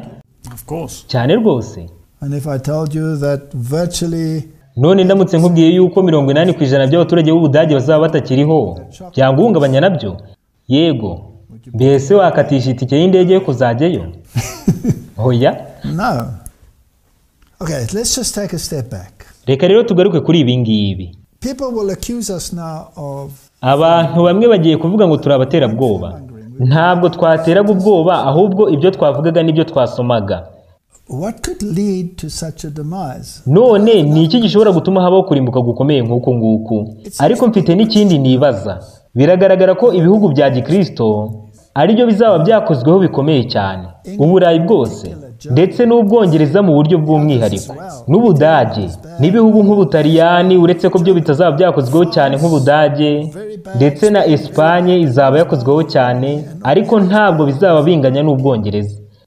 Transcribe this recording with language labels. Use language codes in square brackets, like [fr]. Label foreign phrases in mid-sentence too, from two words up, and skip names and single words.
[rw] Cyane rwose. None ndamutse nkubwiye yuko 80% by'abaturage b'Ubudage bazaba batakiriho, byaguhungabanya nabyo? Yego. Mbese wakatisha itike y'indege yo kuzajyayo? Hoya? No. [en] Okay, let's just take a step back. [rw] Reka rero tugaruke kuri ibi ngibi. [en] People will accuse us now of [rw] abantu bamwe bagiye kuvuga ngo turabatera bwoba. Ntabwo twateraga ubwoba, ahubwo ibyo twavugaga nibyo twasomaga. [en] What could lead to such a demise? [rw] None ni iki gishobora gutuma habaho kurimbuka gukomeye nk'uko nguku? Ariko mfite n'ikindi nibaza. Biragaragara ko ibihugu bya Gikristo ari byo bizaba byakozweho bikomeye cyane. Uburayi bwose ndetse n'Ubwongereza mu buryo bw'umwihariko, n'Ubudage n'ibihugu nk'Ubutaliyani, uretse ko byo bitazaba byakozweho cyane nk'Ubudage, ndetse na Espagne izaba yakozweho cyane, ariko ntabwo bizaba binganya n'Ubwongereza.